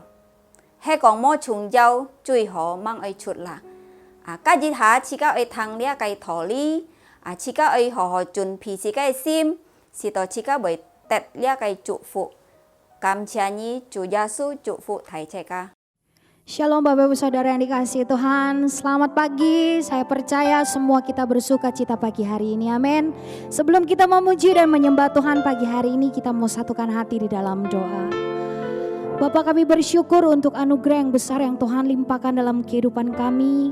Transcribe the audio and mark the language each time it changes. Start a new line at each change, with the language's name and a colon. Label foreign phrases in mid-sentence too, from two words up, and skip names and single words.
Hakka Chinese: 係講冇重要，最好唔愛出啦。假日下自家愛聽了個道理，自家愛好好準備自己嘅心，使到自家會得了個祝福。感謝你，主耶穌祝福大家。
Indonesian: Shalom Bapak Ibu Saudara yang dikasihi Tuhan, selamat pagi. Saya percaya semua kita bersuka cita pagi hari ini, amin. Sebelum kita memuji dan menyembah Tuhan pagi hari ini, kita mau satukan hati di dalam doa. Bapak, kami bersyukur untuk anugerah yang besar yang Tuhan limpahkan dalam kehidupan kami.